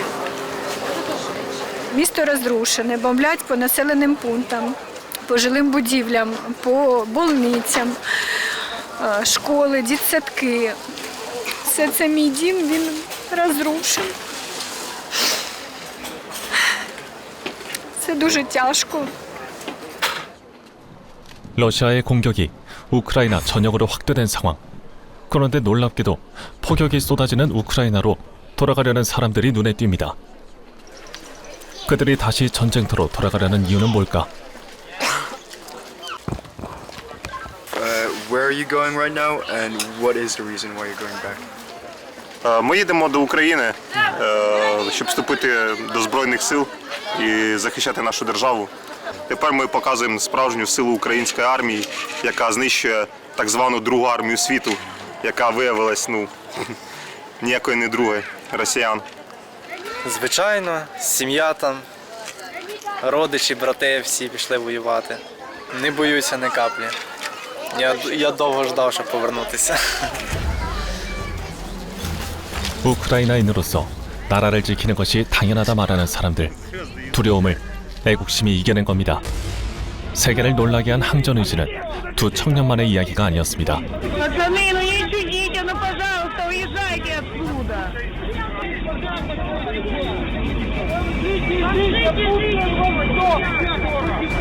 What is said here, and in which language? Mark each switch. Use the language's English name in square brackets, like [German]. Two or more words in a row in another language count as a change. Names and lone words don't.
[Ukrainian] Місто розрушене, бомблять по населеним пунктам, по жилим будівлям, по больницям, школи, дитсадки. Все це мій дім, він розрушений. Це дуже тяжко. [Korean] 러시아의 공격이 우크라이나 전역으로 확대된 상황. 그런데 놀랍게도 폭격이 쏟아지는 우크라이나로 돌아가려는 사람들이 눈에 띕니다. 그들이 다시 전쟁터로 돌아가려는 이유는 뭘까? [English] Where are you going right now, and what is the reason why you're going back? [Ukrainian] Ми їдемо до України, щоб вступити до Збройних сил і захищати нашу державу. Тепер ми показуємо справжню силу української армії, яка знищує так звану Другу армію світу, яка виявилась, ніякої не другої, росіян. звичайно, сім'я там, родичі, брати всі пішли воювати. Не боюся ні каплі. Я довго ждав, щоб повернутися. [Korean] 우크라이나인으로서 나라를 지키는 것이 당연하다 말하는 사람들. 두려움을 애국심이 이겨낸 겁니다. 세계를 놀라게 한 항전 의지는 두 청년만의 이야기가 아니었습니다. [Russian] Пустите,